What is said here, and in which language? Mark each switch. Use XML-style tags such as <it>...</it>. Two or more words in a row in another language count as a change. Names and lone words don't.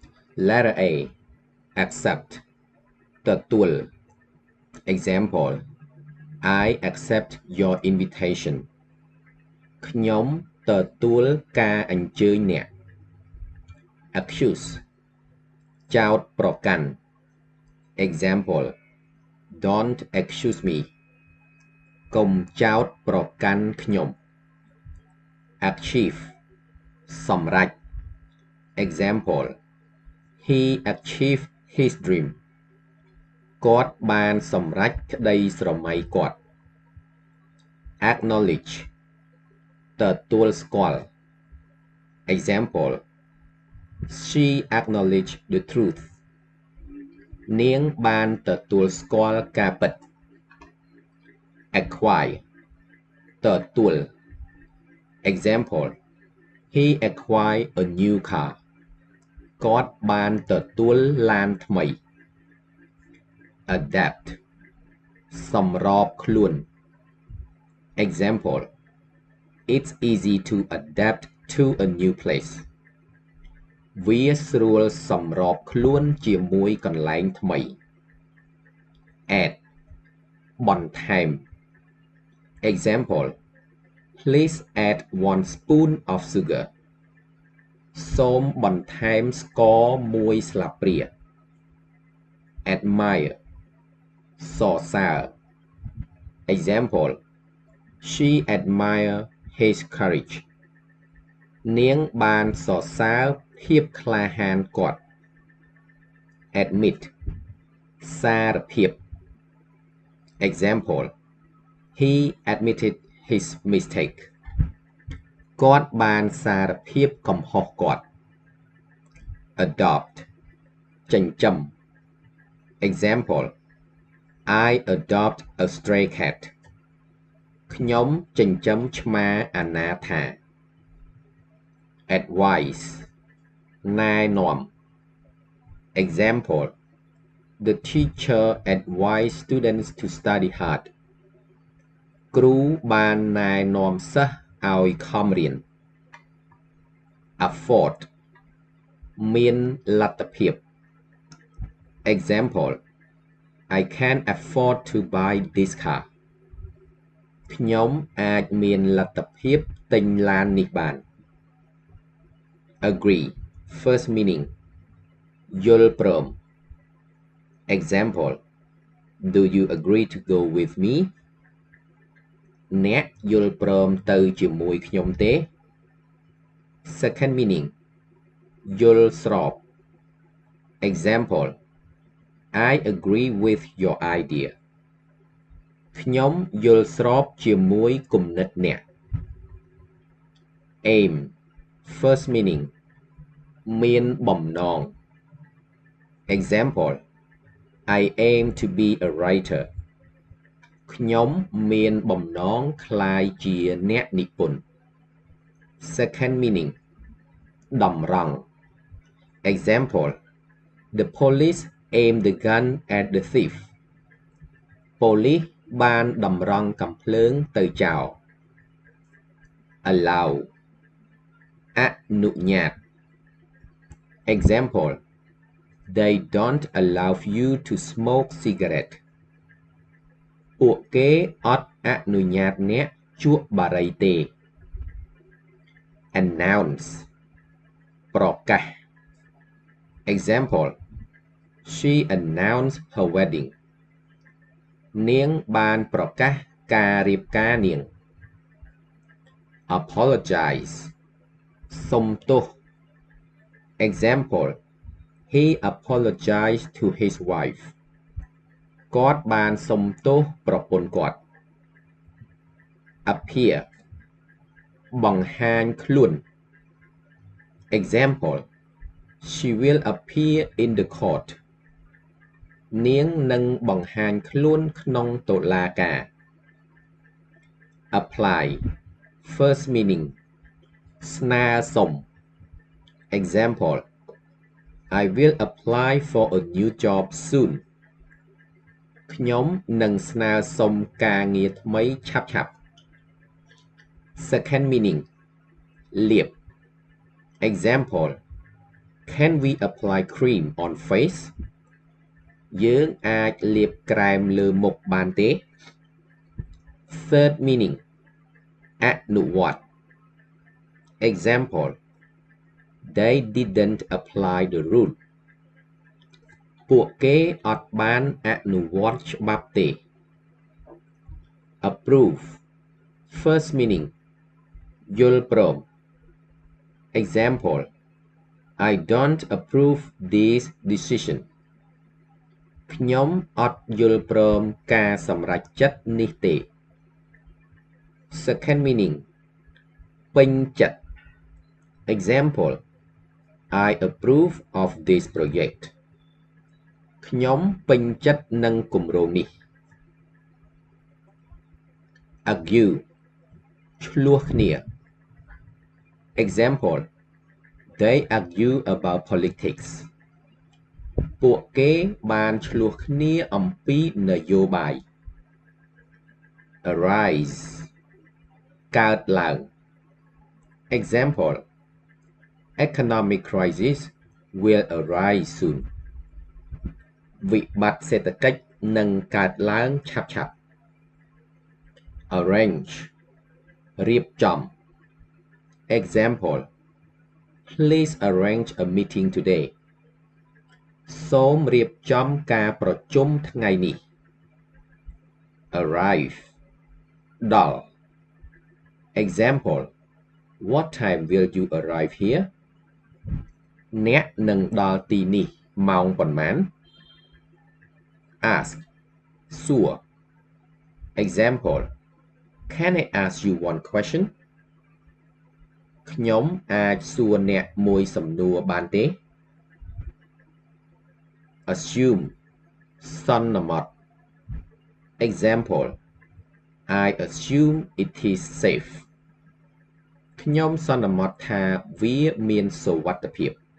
<en>Letter A. Accept ទទួល Example I accept your invitation</en> <km>ខ្ញុំទទួលការអញ្ជើញអ្នក</km> <en>Accuse ចោទប្រកាន់ Example Don't accuse me</en> <km>កុំចោទប្រ កាន់ខ្ញុំ Achieve សម្រេច</km> <en>Example He achieved his dream</en> <km>គាត់បានសម្រេចក្តីស្រមៃគាត់ Acknowledge ទទួលស្គាល់</km> <en>Example She acknowledged the truth</en> <km>នាងបានទទួលស្គាល់ការពិត</km> <en>Acquire ទទួល Example He acquired a new car</en> <km>គាត់បានទទួលឡានថ្មី</km> <en>Adapt សម្របខ្លួន Example It's easy to adapt to a new place</en> <km>វាស្រួលសម្របខ្លួនជាមួយកន្លែងថ្មី</km> <en>Add បន្ថែម Example Please add 1 spoon of sugar</en> <km>សូមបន្ថែមស្ករ1ស្លាបព្រា</km> <en>Admire សរសើរ Example She admired his courage</en> <km>នាងបានសរសើរភាពក្លាហានគាត់</km> <en>Admit សារភាព Example He admitted his mistake</en> <km>គាត់បានសារភាពកំហុសគាត់</km> <en>Adopt ចិញ្ចឹម Example I adopt a stray cat</en> <km>ខ្ញុំចិញ្ចឹមឆ្មាអនាថា</km> <en>Advice ណែនាំ Example The teacher advised students to study hard</en> <km>គ្រូបានណែនាំសិស្សឲ្យខំរៀន</km> <en>Afford</en> <km>មានលទ្ធភាព</km> <en>Example I can't afford to buy this car</en> <km>ខ្ញុំអាចមានលទ្ធភាពទិញឡាននេះបាន</km> <en>Agree First meaning</en> <km>យល់ព្រម</km> <en>Example Do you agree to go with me</en> <km>អ្នកយល់ព្រមទៅជាមួយខ្ញុំទេ</km> <en>Second meaning</en> <km>យល់ស្រប</km> <en>Example I agree with your idea</en> <km>ខ្ញុំយល់ស្របជាមួយគំនិតអ្នក</km> <en>Aim First meaning</en> <km>មានបំណង</km> <en>Example I aim to be a writer</en> <km>ខ្ញុំមានបំណ ងក្លាយជាអ្នកនិពន្ធ</km> <en>Second meaning</en> <km>តម្រង់</km> <en>Example The police aimed the gun at the thief</en> <km>ប៉ូលីសបានតម្រង់កាំភ្លើងទៅចោរ</km> <en>Allow អនុញ្ញាត Example They don't allow you to smoke cigarette</en> <km>ពួកគេអត់អនុញ្ញាតអ្នកជក់បារីទេ</km> <en>Announce ប្រកាស Example She announced her wedding</en> <km>នាងបានប្រកាសការរៀបការនាង</km> <en>Apologize</en> <km>សុំទោស</km> <en>Example He apologized to his wife</en> <km>គាត់បានសុំទោសប្រពន្ធគាត់</km> <en>Appear</en> <km>បង្ហាញខ្លួន</km> <en>Example She will appear in the court</en> <km>នាងនឹងបង្ហាញខ្លួនក្នុងតុលាការ</km> <en>Apply First meaning ស្នើសុំ Example I will apply for a new job soon</en> <km>ខ្ញុំនឹងស្នើសុំការងារថ្មីឆាប់ៗ</km> <en>Second meaning លាប Example Can we apply cream on face</en> <km>យើងអាចលាបក្រែមលើមុខបានទេ</km> <en>Third meaning អនុវត្ត Example They didn't apply the rule</en> <km>ពួកគេអត់បានអនុវត្តច្បាប់ទេ</km> <en>Approve First meaning</en> <km>យល់ព្រម</km> <en>Example I don't approve this decision</en> <km>ខ្ញុំអត់យល់ព្រមការសម្រេចចិត្តនេះទេ</km> <en>Second meaning</en> <km>ពេញចិត្ត</km> <en>Example I approve of this project</en> <km>ខ្ញុំពេញចិត្តនឹងគម្រោងនេះ</km> <en>Argue</en> <km>ឆ្លោះគ្នា</km> <en>Example They argue about politics</en> <km>ពួកគេបានឆ្លោះគ្នាអំពីនយោបាយ</km> <en>Arise</en> <km>កើតឡើង</km> <en>Example Economic crisis will arise soon</en> <km>វិបត្តិសេដ្ឋកិច្ចនឹងកើតឡើងឆាប់ៗ</km> <en>Arrange រៀបចំ Example Please arrange a meeting today</en> <km>សូមរៀបចំការប្រជុំថ្ងៃនេះ</km> <en>Arrive ដល់ Example What time will you arrive here</en> <km>អ្នកនឹងដល់ទីនេះម៉ោងប៉ុន្មាន</km> <en>Ask សួរ Example Can I ask you one question</en> <km>ខ្ញុំអាចសួរអ្នកមួយសំណួរបានទេ Assume សន្មត់</km> <en>Example I assume it is safe</en> <km>ខ្ញុំសន្មត់ថាវាមានសុវត្ថិភាព</km>